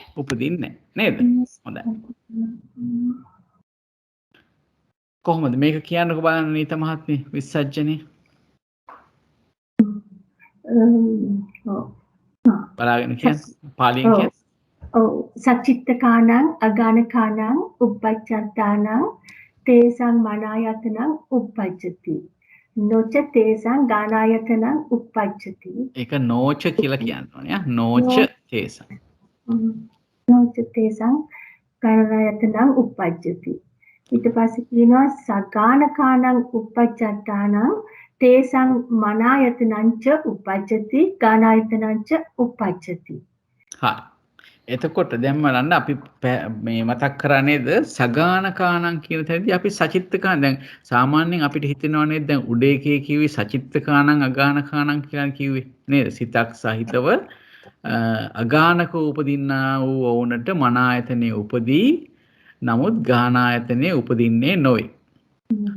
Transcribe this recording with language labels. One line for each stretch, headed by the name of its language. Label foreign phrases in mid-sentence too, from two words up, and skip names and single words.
Sinhala: උපදින්නේ නේද? හොඳයි. කොහොමද මේක කියන්නකෝ බලන්න නීත මහත්මිය විසර්ජනේ. බලාගෙන කියන්න. පාලියෙන් කියන්න.
Pali: ඔව් සචිත්තකානං අගානකානං උප්පච්චත්තානං තේසං මනායතනං උප්පජ්ජති. නොච තේසං ගානායතනං උප්පජ්ජති.
Sinhala: ඒක නොච කියලා කියනවා
Pali: නොච තේසං. නොච තේසං ගානායතනං උප්පජ්ජති.
Sinhala: ඊට පස්සේ කියනවා
Pali: සගානකානං උප්පච්චත්තානං තේසං මනායතනං ච උප්පජ්ජති ගානායතනං ච උප්පජ්ජති.
Sinhala: හරි. එතකොට දැන් බලන්න අපි මේ මතක් කරා නේද සගානකානං කියන තැනදී අපි සචිත්තකාන දැන් සාමාන්‍යයෙන් අපිට හිතෙනවා නේද දැන් උඩේකේ කිව්වේ
Pali: සචිත්තකානං අගානකානං
Sinhala: කියලා කිව්වේ නේද සිතක් සහිතව අගානක උපදින්නා වූ වුණට මනායතනේ උපදී නමුත් ගානායතනේ උපදින්නේ නොවේ.